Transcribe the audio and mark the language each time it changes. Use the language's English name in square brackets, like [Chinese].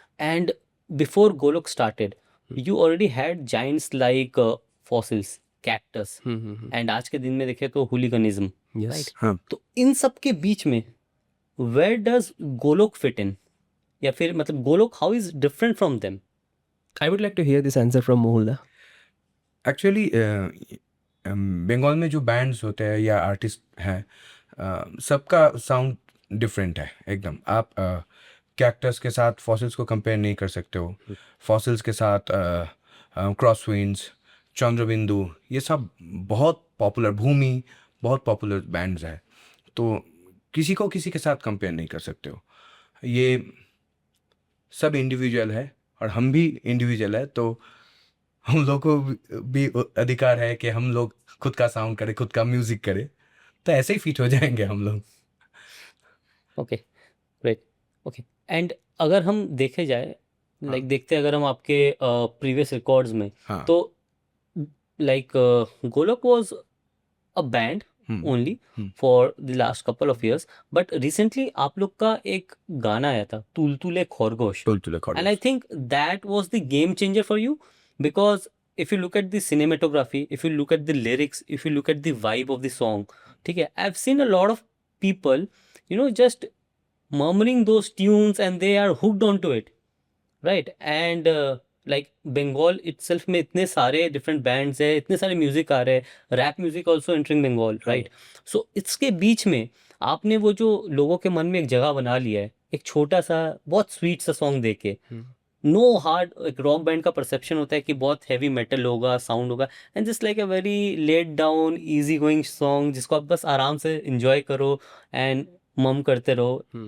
[English] and before Golok started you already had giants like fossils, cactus, and [Hindi] आज के दिन में देखें तो [English] Hooliganism, Yes. Right. [Hindi] हाँ. तो इन सब के बीच में [English] where does Golok fit in, [Hindi] या फिर मतलब Golok [English] How is different from them? I would like to hear this answer from Mohulda. [Hindi] Actually Bengal में जो बैंड्स होते हैं या आर्टिस्ट हैं, सबका साउंड डिफरेंट है एकदम. आप कैक्टस के साथ फॉसिल्स को कंपेयर नहीं कर सकते हो. फॉसिल्स के साथ क्रॉसविंड्स, चंद्रबिंदु, ये सब बहुत पॉपुलर, भूमि बहुत पॉपुलर बैंड्स हैं. तो किसी को किसी के साथ कंपेयर नहीं कर सकते हो. ये सब इंडिविजुअल है और हम भी इंडिविजुअल है. तो हम लोग को भी अधिकार है कि हम लोग खुद का साउंड करें, खुद का म्यूजिक करें. तो ऐसे ही फिट हो जाएंगे हम लोग. [English] Okay, great. [Hindi] ओके, एंड अगर हम देखे जाए, [English] like देखते हैं अगर हम [Hindi] आपके प्रीवियस रिकॉर्ड्स में, हाँ. [English] तो like Golok was a band only for the last couple of years, but recently [Hindi] आप लोग का एक गाना आया था, [English] Tultule Khargosh, and I think that was the game changer for you, because if you look at the cinematography, if you look at the lyrics, if you look at the vibe of the song, [Hindi] ठीक है, [English] I've seen a lot of people, just murmuring those tunes and they are hooked onto it, right? [Hindi] And like Bengal itself में इतने सारे different bands है, इतने सारे music आ रहे हैं, [English] rap music also entering Bengal, [Hindi] right? So इसके बीच में आपने वो जो लोगों के मन में एक जगह बना लिया है, एक छोटा सा बहुत स्वीट सा सॉन्ग देके, नो हार्ड, [English] एक rock band का perception होता है [Hindi] कि बहुत हैवी मेटल होगा, साउंड होगा, and [English] just like a very let down easy going song [Hindi] जिसको आप बस आराम से एंजॉय करो एंड मम करते रहो.